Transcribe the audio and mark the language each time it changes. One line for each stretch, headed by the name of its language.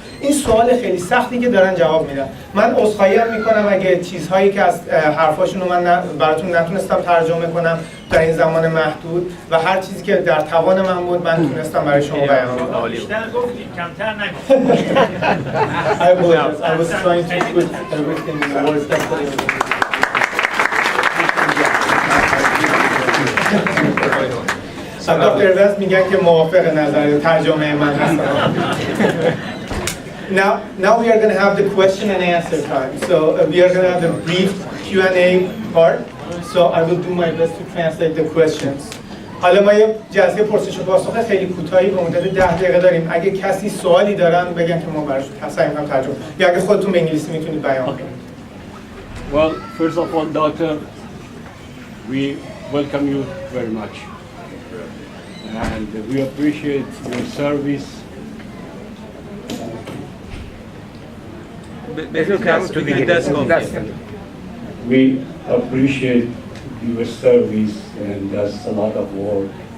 Persian: این سوال خیلی سختی که دارن جواب میدن. من عذرخواهی میکنم اگه چیزهایی که از حرفاشون رو من براتون نتونستم ترجمه کنم در این زمان محدود و هر چیزی که در توان من بود من تونستم برای شما بیان کنم. بیشتر گفتید، کمتر نگفتید.
English: I was trying to put everything in the words that
Persian: دکتر ایونز میگن که موافق نظر ترجمه من هستن.
English: Now we are going to have the question and answer time. So we are going to have a brief Q&A part. So I will do my best to translate the questions.
Persian: حالا ما یه جلسه پرسش و پاسخ خیلی کوتاهی به مدت 10 دقیقه داریم. اگه کسی سوالی دارن بگن که ما براشون سعی می‌کنیم ترجمه. یا اگه خودتون به انگلیسی میتونید بیان کنید.
English: Well, first of all, Doctor, we welcome you very much. And we appreciate your service. We appreciate your service, and that's a lot of work.